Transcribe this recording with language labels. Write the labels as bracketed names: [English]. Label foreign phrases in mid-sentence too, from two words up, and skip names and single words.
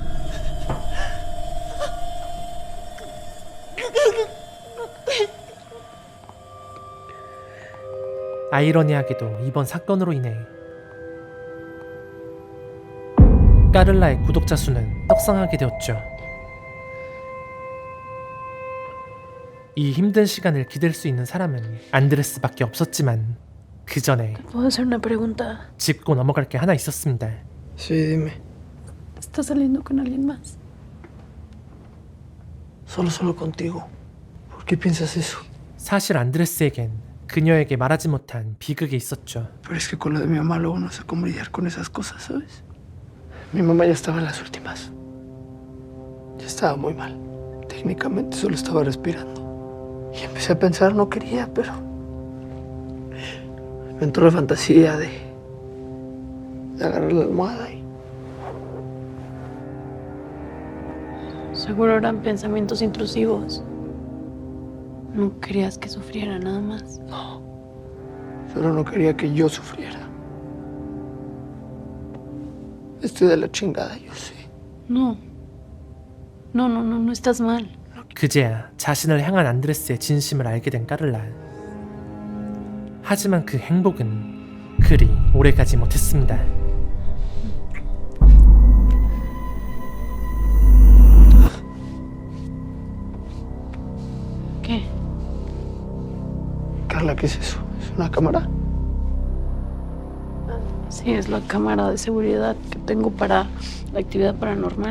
[Korean] 아이러니하게도 이번 사건으로 인해 까를라의 구독자 수는 떡상하게 되었죠. 이 힘든 시간을 기댈 수 있는 사람은 안드레스밖에 없었지만 그 전에 [Spanish] ¿Puedo hacer una pregunta? [Korean] 짚고 넘어갈 게 하나 있었습니다. [Spanish] Sí, dime. ¿Estás saliendo con alguien más? Solo contigo. ¿Por qué piensas eso? [Korean] 사실 안드레스에겐 그녀에게 말하지 못한 비극이 있었죠. [Spanish] Pero es que con lo de mi mamá luego no sé cómo lidiar con esas cosas, ¿sabes? Mi mamá ya estaba en las últimas. Ya estaba muy mal. Técnicamente solo estaba respirando. Y empecé a pensar, no quería, pero... me entró la fantasía de agarrar la almohada y... Seguro eran pensamientos intrusivos. No querías que sufriera nada más. No. Solo no quería que yo sufriera. Estoy de la chingada, yo sé. No estás mal. [Korean] 그제야 자신을 향한 안드레스의 진심을 알게 된 까를라. 하지만 그 행복은 그리 오래가지 못했습니다. [Spanish] ¿Qué? Carla, ¿qué es eso? ¿Es una cámara? Sí, es la cámara de seguridad que tengo para la actividad paranormal.